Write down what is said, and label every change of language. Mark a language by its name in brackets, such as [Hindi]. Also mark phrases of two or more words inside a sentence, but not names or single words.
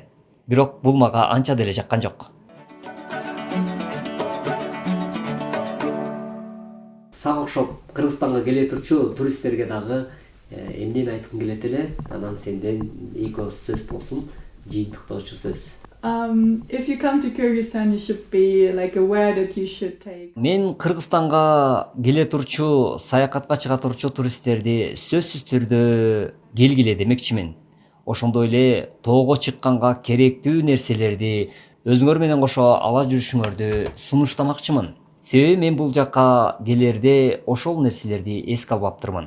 [Kyrgyz] Бирок бул мага анча деле жаккан жок. Сага окшоп Кыргызстанга келе турчу туристтерге дагы эмнени айткың келет эле? Анан сенден эки ооз сөз болсун, жыйынтыктоочу сөз. [English] If you come to Kyrgyzstan, you should be like aware that you should take. [Kyrgyz] Мен Кыргызстанга келе турчу, саякатка чыга турчу туристтерди сөзсүз түрдө келгиле демекчимин. Ошондой эле тоого чыкканга керектүү нерселерди өзүңөр менен кошо ала жүрүшүңөрдү сунуштамакчымын. Себеби мен бул жакка келерде ошол нерселерди эске албаптырмын.